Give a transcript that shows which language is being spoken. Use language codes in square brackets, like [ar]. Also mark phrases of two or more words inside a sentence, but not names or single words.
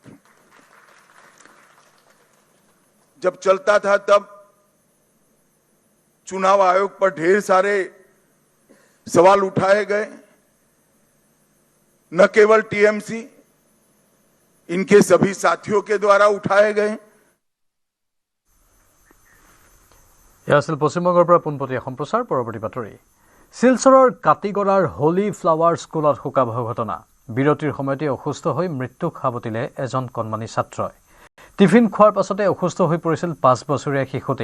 [hi] जब चलता था तब चुनाव आयोग पर ढेर सारे सवाल उठाए गए, न केवल टीएमसी, इनके सभी साथियों के द्वारा उठाए गए। [as] পশ্চিমবংগৰ পৰা পোনপটীয়া সম্প্ৰচাৰ পৰৱৰ্তী বাতৰি। শিলচৰৰ কাটিগড়াৰ হোলি ফ্লাৱাৰ স্কুলত শোকাবহ ঘটনা। বিৰতিৰ সময়তে অসুস্থ হৈ মৃত্যুক সাৱটিলে এজন কণমানি ছাত্ৰই। টিফিন খোৱাৰ পাছতে অসুস্থ হৈ পৰিছিল 5 বছৰীয়া শিশুটি।